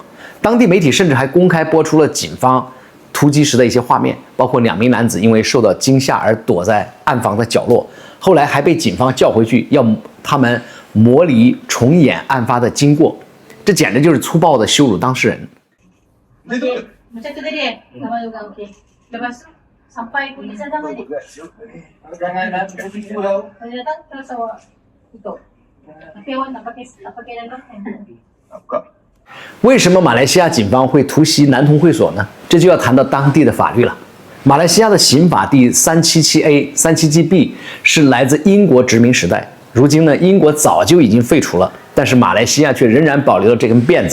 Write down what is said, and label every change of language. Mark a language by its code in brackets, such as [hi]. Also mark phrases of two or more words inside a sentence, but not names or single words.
[zh] 当地媒体甚至还公开播出了警方突击时的一些画面，包括2名男子因为受到惊吓而躲在暗房的角落，后来还被警方叫回去，要他们模拟重演案发的经过。这简直就是粗暴的羞辱当事人。 [ms] Macam tu tadi sama juga okey. Lepas tu sampai polis datang tadi. Jangan datang terus awak tutup. Tapi awak nak pakai dalam kan? [zh] 为什么马来西亚警方会突袭男童会所呢？这就要谈到当地的法律了。马来西亚的刑法第377A、377B 是来自英国殖民时代，如今呢，英国早就已经废除了，但是马来西亚却仍然保留了这根辫子。